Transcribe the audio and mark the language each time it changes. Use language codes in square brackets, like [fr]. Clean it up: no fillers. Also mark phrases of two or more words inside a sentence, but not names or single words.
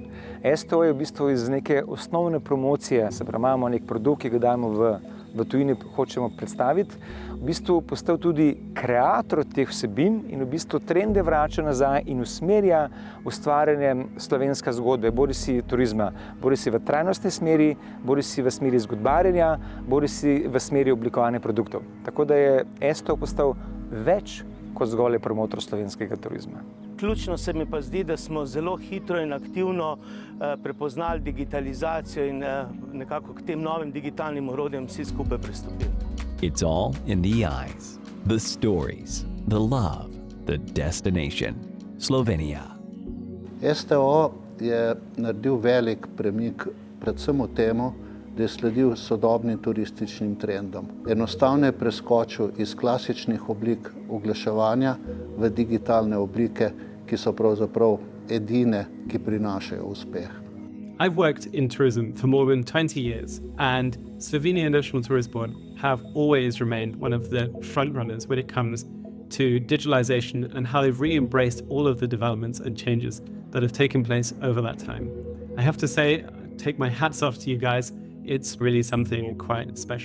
[sl] STO je v bistvu iz neke osnovne promocije, se pravi, imamo nek produkt, ki ga dajemo v tujini, hočemo predstaviti, v bistvu postal tudi kreator teh vsebin in v bistvu trende vrača nazaj in usmerja ustvarjanje slovenske zgodbe, bodisi turizma, bodisi v trajnostni smeri, bodisi v smeri zgodbarjenja, bodisi v smeri oblikovanja produktov. Tako da je STO postal več kot zgolj promotor slovenskega turizma. Ključno se mi pa zdi, da smo zelo hitro in aktivno prepoznali digitalizacijo in nekako k tem novim digitalnim orodjem vsi skupaj pristopili. [en] It's all in the eyes, the stories, the love, the destination. [sl] Slovenija. STO je naredil velik premik predvsem v temu, da je sledil sodobnim turističnim trendom. Enostavno je preskočil iz klasičnih oblik oglaševanja v digitalne oblike, ki so pravzaprav edine, ki prinašajo uspeh. [en] I've worked in tourism for more than 20 years, and Slovenia National Tourist Board have always remained one of the front runners when it comes to digitalization and how they've really embraced all of the developments and changes that have taken place over that time. I have to say, take my hats off to you guys. It's really something quite special.